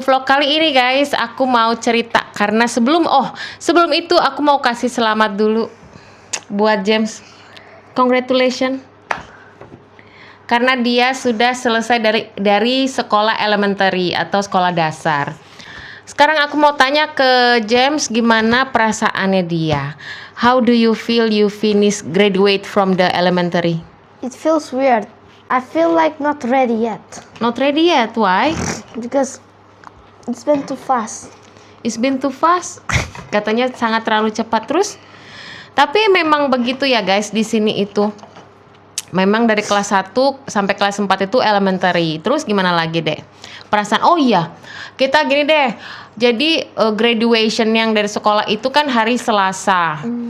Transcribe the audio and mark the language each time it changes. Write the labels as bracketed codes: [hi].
[id] Vlog kali ini guys, aku mau cerita karena sebelum itu aku mau kasih selamat dulu buat James. [en] Congratulations. [id] Karena dia sudah selesai dari sekolah elementary atau sekolah dasar. Sekarang aku mau tanya ke James gimana perasaannya dia. [en] How do you feel you finish graduate from the elementary? It feels weird. I feel like not ready yet. Not ready yet, why? Because it's been too fast. It's been too fast. [id] Katanya sangat terlalu cepat terus. Tapi memang begitu ya guys, di sini itu. Memang dari kelas 1 sampai kelas 4 itu elementary. Terus gimana lagi deh? Perasaan, oh iya, kita gini deh. Jadi graduation yang dari sekolah itu kan hari Selasa.